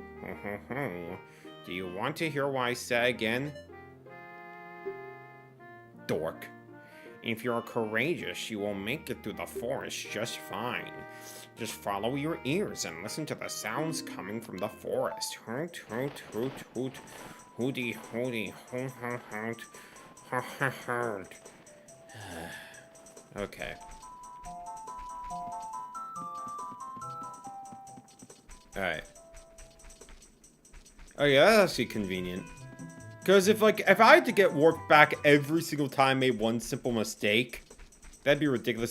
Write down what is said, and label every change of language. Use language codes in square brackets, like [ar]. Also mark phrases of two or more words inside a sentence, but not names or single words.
[en] Do you want to hear what I say again? Dork. If you're courageous, you will make it through the forest just fine. Just follow your ears and listen to the sounds coming from the forest. Hoot, hoot, hoot, hoot. Hooty, hooty, hoot, hoot, hoot. Hoot, hoot, hoot. Okay. Alright. Oh yeah, that's actually convenient. Because if I had to get warped back every single time I made one simple mistake, that'd be ridiculous.